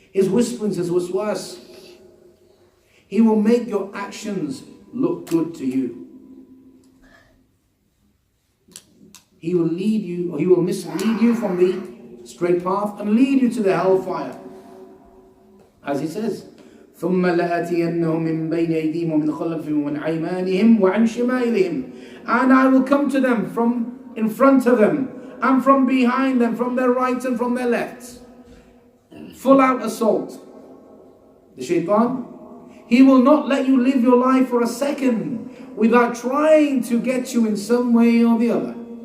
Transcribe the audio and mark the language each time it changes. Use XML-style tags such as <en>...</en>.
<en>His whisperings, his waswas. He will make your actions look good to you. He will lead you, or he will mislead you from the straight path and lead you to the hellfire. As he says,</en> <ar>ثُمَّ لَأَتِيَنَّهُمْ مِنْ بَيْنِ أَيْدِيهِمْ وَمِنْ خَلْفِهِمْ وَمِنْ أَيْمَانِهِمْ وَعَنْ شِمَائِلِهِمْ.</ar> <en>And I will come to them from in front of them, and from behind them, from their right and from their left. Full out assault. The shaitan, he will not let you live your life for a second without trying to get you in some way or the other.</en>